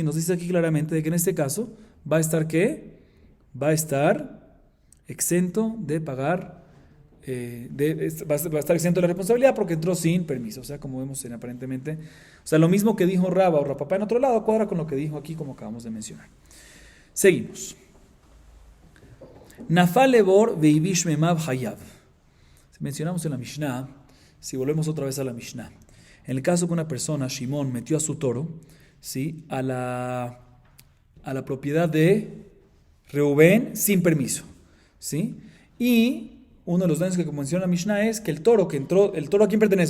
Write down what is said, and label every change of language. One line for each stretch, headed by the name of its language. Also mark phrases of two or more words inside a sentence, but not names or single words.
Spanish: Nos dice aquí claramente de que en este caso va a estar ¿qué? Va a estar exento de pagar, va a estar exento de la responsabilidad porque entró sin permiso. O sea, como vemos aparentemente, o sea, lo mismo que dijo Raba o Rapapá en otro lado, cuadra con lo que dijo aquí, como acabamos de mencionar. Seguimos.
Hebrew: נפל לבור והבאיש מימיו חייב.
Spanish: Mencionamos en la Mishnah, si volvemos otra vez a la Mishnah, en el caso que una persona, Shimón, metió a su toro, ¿sí? a la propiedad de Reubén sin permiso, ¿sí? Y uno de los daños que menciona la Mishnah es que el toro ¿a quién pertenece?